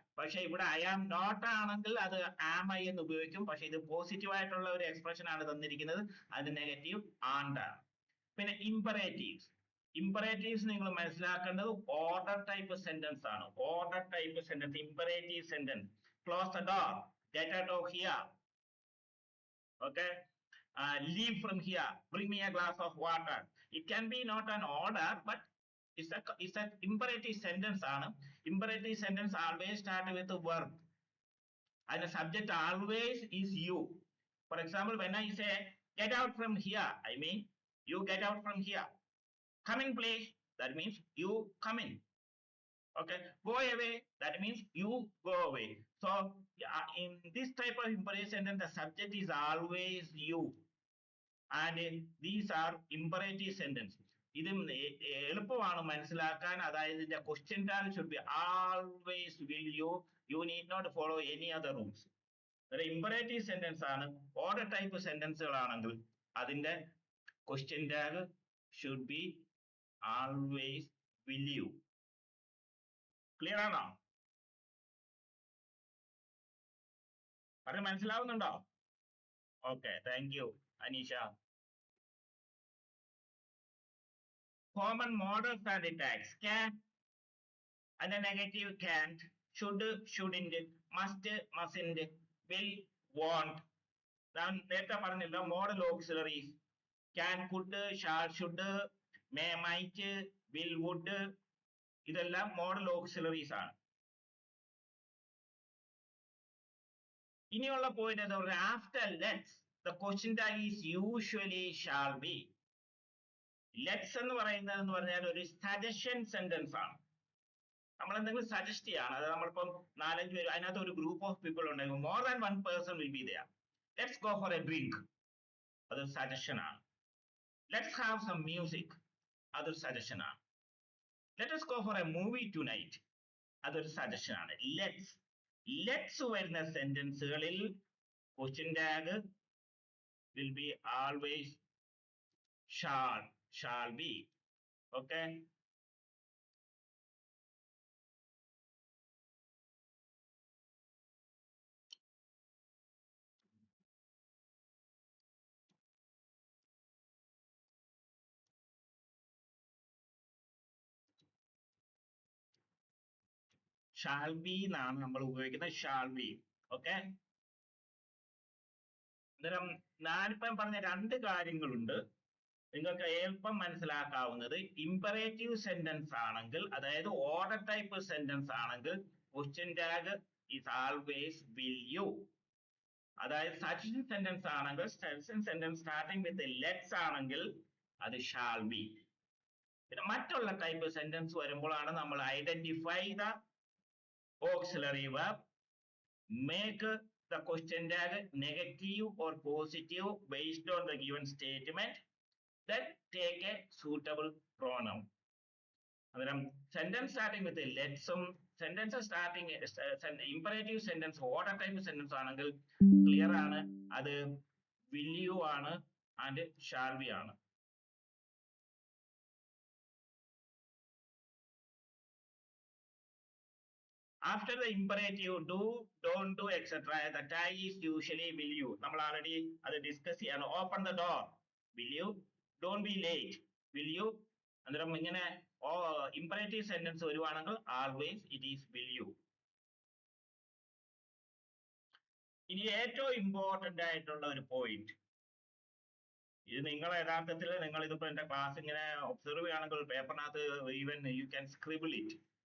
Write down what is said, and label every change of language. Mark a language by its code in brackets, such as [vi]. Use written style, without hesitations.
[ml] പക്ഷെ ഇവിടെ I am not ആണെങ്കിൽ അത് ആം ഐ എന്ന് ഉപയോഗിക്കും. പക്ഷെ ഇത് പോസിറ്റീവ് ആയിട്ടുള്ള ഒരു എക്സ്പ്രഷൻ ആണ് തന്നിരിക്കുന്നത്, അത് നെഗറ്റീവ് ആൻഡ് ആണ്. പിന്നെ ഇമ്പറേറ്റീവ്സ് നിങ്ങൾ മനസ്സിലാക്കേണ്ടത് ഓർഡർ ടൈപ്പ് സെന്റൻസ് ആണ്. Order type sentence, imperative sentence. [en] Close the door, get out of here. Okay, leave from here, bring me a glass of water. It can be not an order, but it's a imperative sentence ആണ്. Imperative sentence always start with a verb, and the subject always is you. For example, when I say get out from here, I mean you get out from here. Come in please, that means you come in. Okay, go away, that means you go away. So in this type of imperative sentence, the subject is always you, and these are imperative sentences. [ml] ഇത് എളുപ്പമാണ് മനസ്സിലാക്കാൻ. അതായത് ഇതിന്റെ question tag [en] should be always will you. You need not follow any other rules. [ml] ഒരു imperative sentence ആണ്. Order type സെന്റൻസുകളാണെങ്കിൽ അതിന്റെ question tag [en] should be always will you. [ml] Clear ആണോ? അത് മനസ്സിലാവുന്നുണ്ടോ? Okay, thank you Aneesha. [en] Common models and tags: can, and the negative can't, should, shouldn't, must, mustn't, will, won't. [ml] ഞാൻ നേരത്തെ പറഞ്ഞല്ലോ modal auxiliaries: can, could, shall, should, may, might, will, would. ഇതെല്ലാം modal auxiliaries ആണ്. ഇനിയുള്ള point എന്താ പറയുക? [en] After let's the question tag is usually shall be. [ml] Let's എന്ന് പറയുന്നത് എന്ന് പറഞ്ഞാൽ ഒരു സജഷൻ സെന്റൻസ് ആണ്. നമ്മൾ എന്തെങ്കിലും സജസ്റ്റ് ചെയ്യാണ്. അത് നമ്മളിപ്പം 4-5 പേര്, അതിനകത്ത് ഒരു ഗ്രൂപ്പ് ഓഫ് പീപ്പിൾ ഉണ്ടെങ്കിൽ [en] More than one person will be there. Let's go for a drink, [ml] അതൊരു സജഷൻ ആണ്. [en] let's have some music, [ml] അതൊരു സജഷൻ ആണ്. [en] let us go for a movie tonight, [ml] അതൊരു സജഷൻ ആണ്. ലെറ്റ്സ് വരുന്ന സെന്റൻസുകളിൽ question tag [en] will be always shall be. [ml] Okay, shall be എന്നാണ് നമ്മൾ ഉപയോഗിക്കുന്നത്, shall be. ഓക്കെ, അന്നേരം ഞാനിപ്പം പറഞ്ഞ രണ്ട് കാര്യങ്ങളുണ്ട് നിങ്ങൾക്ക് എളുപ്പം മനസ്സിലാക്കാവുന്നത്. ഇമ്പറേറ്റീവ് സെന്റൻസ് ആണെങ്കിൽ, അതായത് ഓർഡർ ടൈപ്പ് സെന്റൻസ് ആണെങ്കിൽ question tag [en] is always will you. [ml] അതായത് സജഷൻ സെന്റൻസ് ആണെങ്കിൽ, suggestion sentence starting with let's ആണെങ്കിൽ അത് shall be. പിന്നെ മറ്റുള്ള ടൈപ്പ് സെന്റൻസ് വരുമ്പോഴാണ് നമ്മൾ [en] Identify the auxiliary verb, make the question tag negative or positive based on the given statement, then take a suitable pronoun. [ml] അന്നേരം sentence starting with ലെറ്റ്സും sentence starting imperative sentence order type sentence ആണെങ്കിൽ clear ആണ്, അത് will you ആണ് and shall be ആണ്. [en] After the imperative do, don't do, etc., the tag is usually will you. [ml] നമ്മൾ already അത് discuss ചെയ്യാണ്. [en] Open the door, will you. Don't be late, will you. [ml] അന്നേരം ഇങ്ങനെ imperative sentence വരുവാണെങ്കിൽ [en] Always it is will you. [ml] ഇനി ഏറ്റവും important ആയിട്ടുള്ള ഒരു പോയിന്റ്, ഇത് നിങ്ങൾ യഥാർത്ഥത്തിൽ നിങ്ങൾ ഇതിപ്പോ എന്റെ ക്ലാസ് ഇങ്ങനെ ഒബ്സർവ് ചെയ്യുകയാണെങ്കിൽ പേപ്പറിനകത്ത് [en] Even you can scribble it.